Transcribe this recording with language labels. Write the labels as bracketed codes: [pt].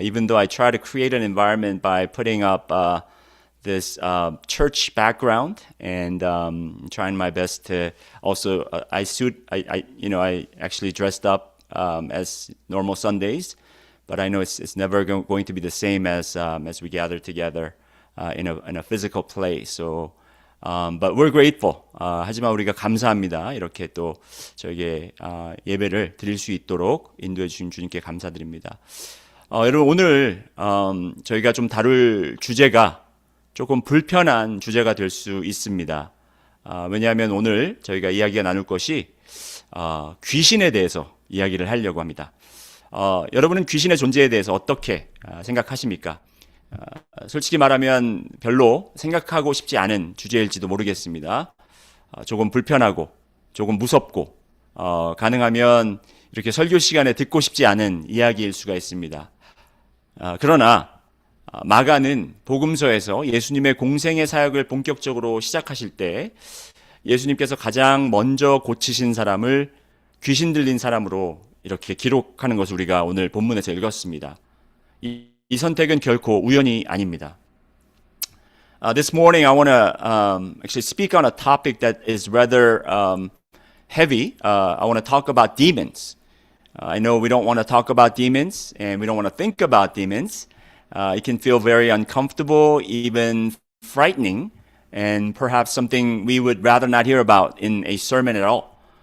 [en] Even though I try to create an environment by putting up this church background and trying my best to also I actually dressed up as normal Sundays, but I know it's never going to be the same as we gather together in a physical place. So but we're grateful. [ko] 하지만 우리가 감사합니다. 이렇게 또 저에게 예배를 드릴 수 있도록 인도해 주신 주님께 감사드립니다. 여러분 오늘 저희가 좀 다룰 주제가 조금 불편한 주제가 될 수 있습니다. 왜냐하면 오늘 저희가 이야기가 나눌 것이 귀신에 대해서 이야기를 하려고 합니다. 여러분은 귀신의 존재에 대해서 어떻게 생각하십니까? 솔직히 말하면 별로 생각하고 싶지 않은 주제일지도 모르겠습니다. 조금 불편하고 조금 무섭고 가능하면 이렇게 설교 시간에 듣고 싶지 않은 이야기일 수가 있습니다. 그러나 마가는 복음서에서 예수님의 공생의 사역을 본격적으로 시작하실 때 예수님께서 가장 먼저 고치신 사람을 귀신 들린 사람으로 이렇게 기록하는 것을 우리가 오늘 본문에서 읽었습니다. 이 선택은 결코 우연이 아닙니다. [en] This morning I want to actually speak on a topic that is rather heavy. I want to talk about demons. I know we don't want to talk about demons and we don't want to think about demons. It can feel very uncomfortable, even frightening, and perhaps something we would rather not hear about in a sermon at all.